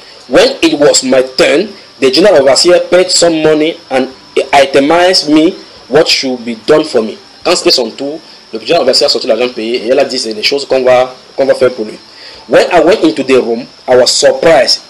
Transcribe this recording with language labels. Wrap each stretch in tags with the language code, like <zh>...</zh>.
<en>When it was my turn, the general overseer paid some money and itemized me what should be done for me.</en> <fr>Quand c'était son tour, le président adversaire a sorti l'argent payé et elle a dit c'est les choses qu'on va faire pour lui.</fr> <en>When I went into the room, I was surprised.</en>